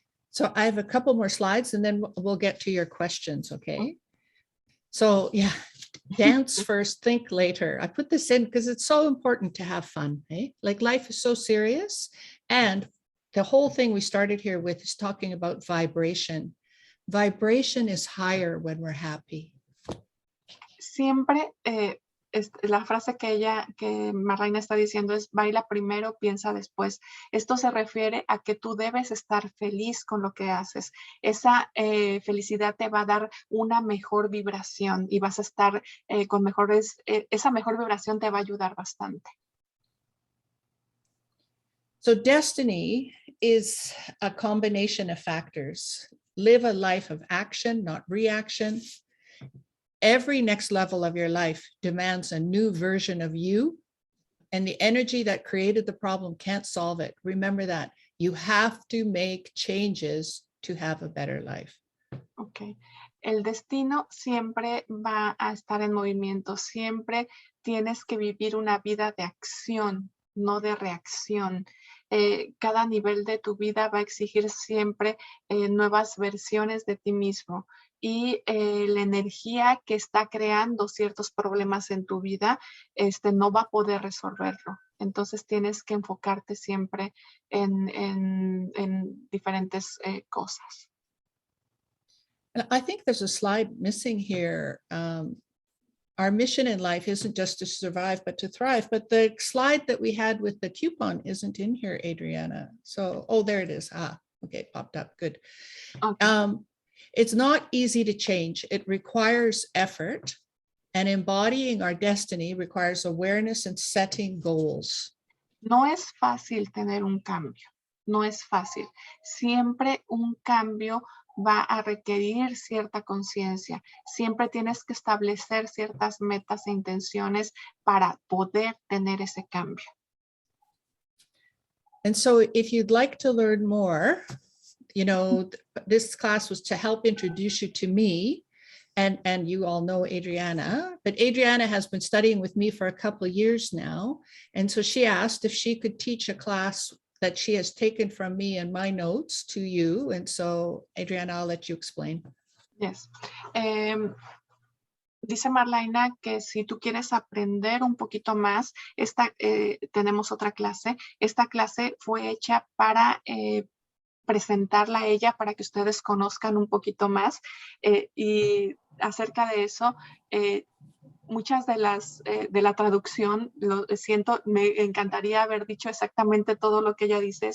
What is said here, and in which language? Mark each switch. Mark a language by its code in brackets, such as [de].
[en] So I have a couple more slides and then we'll get to your questions, okay? So dance first, think later. I put this in because it's so important to have fun, eh? Like life is so serious. And the whole thing we started here with is talking about vibration. Vibration is higher when we're happy. [es] Siempre la frase que Marlyna está diciendo es baila primero, piensa después. Esto se refiere a que tú debes estar feliz con lo que haces. Esa felicidad te va a dar una mejor vibración y vas a estar con esa mejor vibración te va a ayudar bastante. [en] So destiny is a combination of factors. Live a life of action, not reaction. Every next level of your life demands a new version of you And the energy that created the problem can't solve it. Remember that. You have to make changes to have a better life. Ok. [es] El destino siempre va a estar en movimiento. Siempre tienes que vivir una vida de acción, no de reacción. Cada nivel de tu vida va a exigir siempre nuevas versiones de ti mismo. Y la energía que está creando ciertos problemas en tu vida no va a poder resolverlo. Entonces tienes que enfocarte siempre en diferentes cosas. [en] And I think there's a slide missing here. Our mission in life isn't just to survive, but to thrive. But the slide that we had with the coupon isn't in here, Adriana. So, oh, there it is. Ah, okay, popped up. Good. Okay. It's not easy to change. It requires effort, and embodying our destiny requires awareness and setting goals. [es] No es fácil tener un cambio, no es fácil. Siempre un cambio va a requerir cierta conciencia. Siempre tienes que establecer ciertas metas e intenciones para poder tener ese cambio. [en] And so if you'd like to learn more, you know, this class was to help introduce you to me. And you all know Adriana, but Adriana has been studying with me for a couple of years now. And so she asked if she could teach a class that she has taken from me and my notes to you. And so, Adriana, I'll let you explain. Yes. [es] Dice Marlyna que si tú quieres aprender un poquito más, tenemos otra clase. Esta clase fue hecha para presentarla a ella para que ustedes conozcan un poquito más y acerca de eso, muchas de la traducción, lo siento, me encantaría haber dicho exactamente todo lo que ella dice.